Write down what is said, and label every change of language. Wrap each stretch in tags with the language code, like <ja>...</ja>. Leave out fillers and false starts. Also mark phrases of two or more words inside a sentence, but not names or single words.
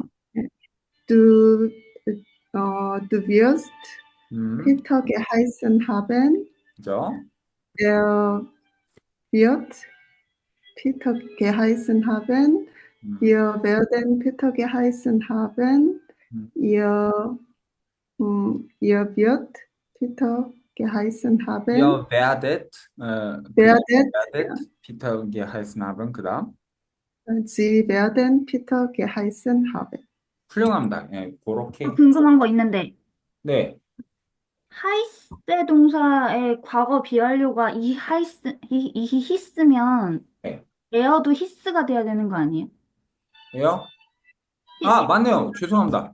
<de>Du wirst Peter geheißen haben.</de> <ko>그죠?</ko> <de>Er wird Peter geheißen haben. Wir werden Peter geheißen haben. Ihr wird Peter geheißen haben. Ihr werdet werdet Peter geheißen haben. 그다음 Sie werden Peter geheißen haben.</de> <ko>훌륭합니다. 예, 그렇게 궁금한 거 있는데, 네. 하이스 동사의 과거 비완료가 히스면 네. 에어도 히스가 돼야 되는 거 아니에요? 에어? 맞네요. 죄송합니다.</ko>